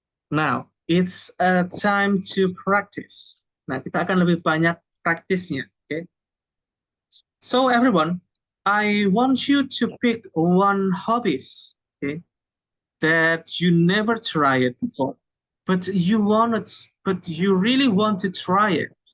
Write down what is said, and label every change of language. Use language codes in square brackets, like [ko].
[en] Now, it's time to practice. [id] Nah, kita akan lebih banyak praktisnya. [en] Okay. So everyone, I want you to pick one hobbies, okay, that you never tried it before, but you really want to try it.